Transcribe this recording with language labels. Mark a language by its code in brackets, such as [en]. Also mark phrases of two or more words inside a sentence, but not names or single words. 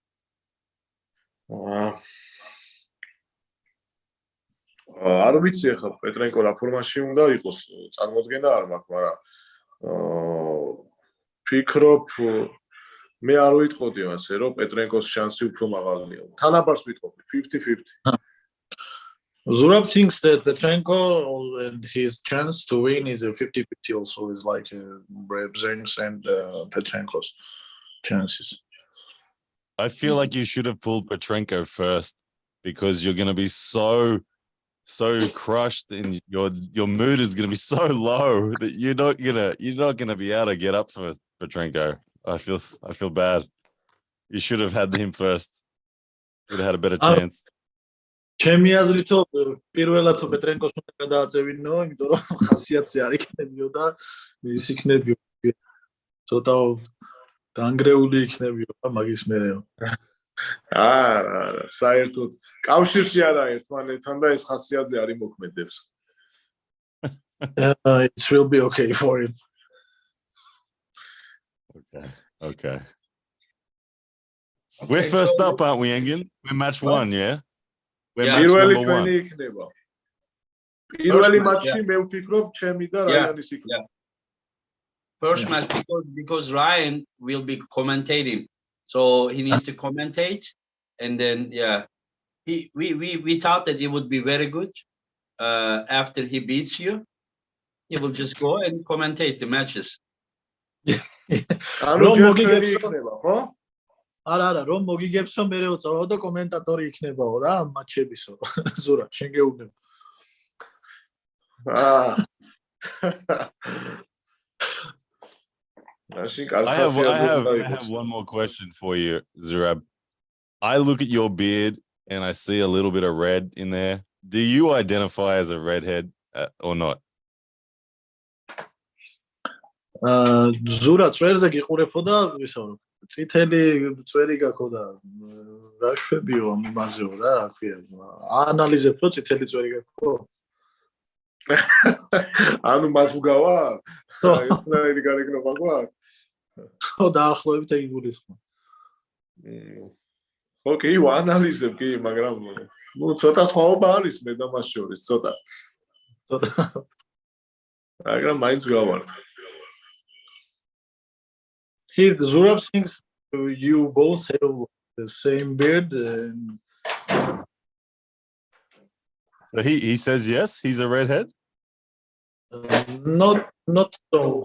[ka] არ ვიცი ახლა პეტრენკო რა ფორმაში უნდა იყოს, წარმოდგენა არ მაქვს, მაგრამ ფიქრობ მე არ ვიტყოდი ასე რომ პეტრენკოს შანსი უფრო მაღალია. თანაბარს ვიტყოდი 50-50. [en] Zurab thinks that Petrenko and his chance to win is a 50-50 also is like Brzenk's and Petrenko's chances. I feel like you should have pulled Petrenko first because you're going to be so crushed and your mood is going to be so low that you're not going to be able to get up for Petrenko. I feel bad. You should have had him first. Would have had a better chance. [ka] ჩემი აზრით პირველად პეტრენკოს უნდა გადააწევინო, იმიტომ რომ ხასიათზე არ იქნებიო და ის იქნებიო ცოტა დაანგრეული იქნებიო მაგის მერეო. არა, საერთოდ კავშირში არა ერთმანეთთან და ეს ხასიათზე არ იმოქმედებს. [en] It will be okay for him. Okay. We're first up, aren't we, Engin? We're match 1, yeah? We're match number 1. [ka] იქნება. პირველი მატჩი მე ვფიქრობ ჩემი და რაიანის იქნება. [en] First match because Ryan will be commentating, so he needs to commentate, and then we thought that it would be very good. After he beats you, he will just go and commentate the matches. [ka] არა, რომ მოგიგებსო მე ვწავო და კომენტატორი იქნებაო რა ამ მატჩებისო. ზურაბ, შენ გეუბნება. [en] I have one more question for you, Zurab. I look at your beard and I see a little bit of red in there. Do you identify as a redhead or not? [ka] ზურაბ, წვერზე გიყურებოდა ისო წითელი წვერი გაქვს და რა შვებიო იმაზეო რა ქვია აანალიზებ რომ წითელი წვერი გაქვს ანუ მას უგავა ერთნაირი გარეგნობა გვაქვს ხო დაახლოებით ეგ გულისხმობ ოკეი ვაანალიზებ კი მაგრამ ნუ ცოტა სხვაობა არის მე და მას შორის ცოტა მაგრამ მაინც გავართ [en] Zurab thinks you both have the same beard. And... He says yes. He's a redhead. Not so.